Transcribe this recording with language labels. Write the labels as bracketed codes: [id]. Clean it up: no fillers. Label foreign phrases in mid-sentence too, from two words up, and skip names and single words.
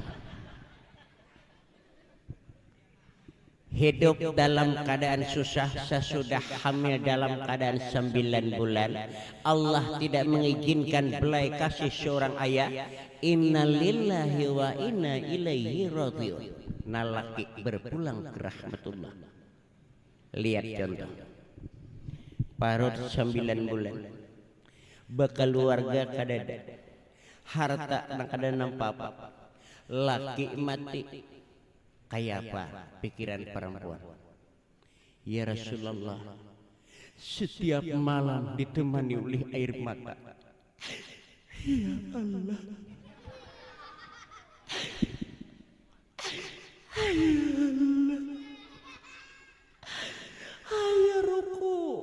[id] Hidup dalam keadaan susah sesudah hamil dalam keadaan 9 bulan. Allah tidak mengizinkan belai kasih seorang ayah. [ar] Inna lillahi wa inna ilaihi raji'un. [bjn] Nalaki berpulang ke rahmatullah. [id] Lihat contoh. [bjn] Parut 9 bulan. Bekeluarga kadada. Harta nang kada nampak. Laki mati. [id] Kayak apa pikiran perempuan? Ya Rasulullah, setiap malam ditemani oleh air mata. Ya Allah, ya ruku.